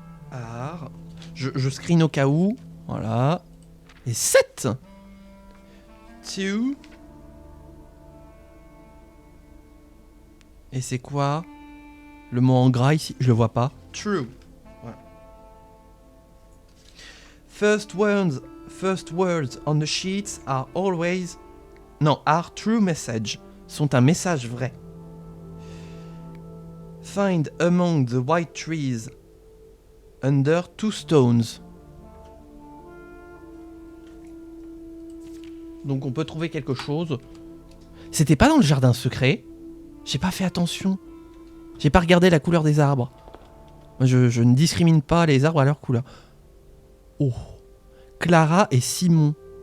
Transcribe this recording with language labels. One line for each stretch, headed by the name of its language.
French: Art. Je screen au cas où. Voilà. Et 7. 2. Et c'est quoi le mot en gras ici? Je le vois pas.
English: True.
French: Voilà.
English: First words on the sheets are always... Non, are true message.
French: Sont un message vrai.
English: Find among the white trees under 2 stones.
French: Donc on peut trouver quelque chose. C'était pas dans le jardin secret. J'ai pas fait attention. J'ai pas regardé la couleur des arbres. Je ne discrimine pas les arbres à leur couleur. Oh. Clara et Simon.